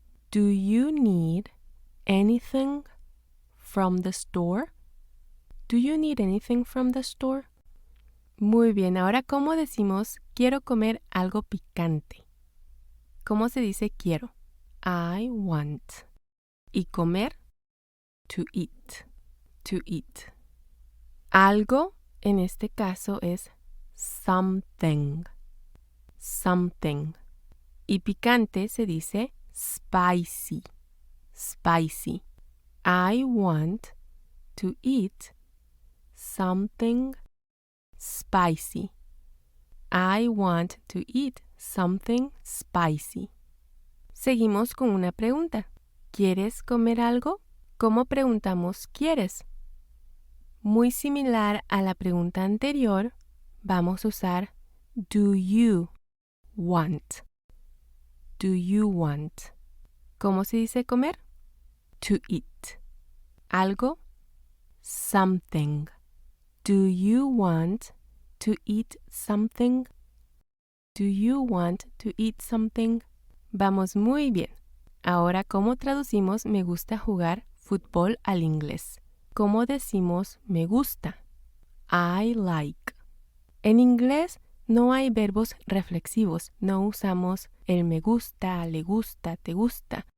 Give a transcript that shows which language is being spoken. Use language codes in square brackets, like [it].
[en] Do you need anything from the store? Do you need anything from the store? [es] Muy bien, ahora ¿cómo decimos quiero comer algo picante? ¿Cómo se dice quiero? [en] I want. [es] Y comer, [en] to eat. To eat. [es] Algo, en este caso, es [en] something. Something. [es] Y picante se dice [en] spicy. Spicy. I want to eat something spicy. I want to eat something spicy. [es] Seguimos con una pregunta. ¿Quieres comer algo? ¿Cómo preguntamos ¿quieres? Muy similar a la pregunta anterior, vamos a usar [en] do you want? Do you want? [es] ¿Cómo se dice comer? [en] To eat. [es] Algo, [en] something. Do you want to eat something? Do you want to eat something? [es] Vamos muy bien. Ahora, ¿cómo traducimos me gusta jugar fútbol al inglés? ¿Cómo decimos me gusta? [en] I like. [es] En inglés no hay verbos reflexivos. No usamos el me gusta, le gusta, te gusta.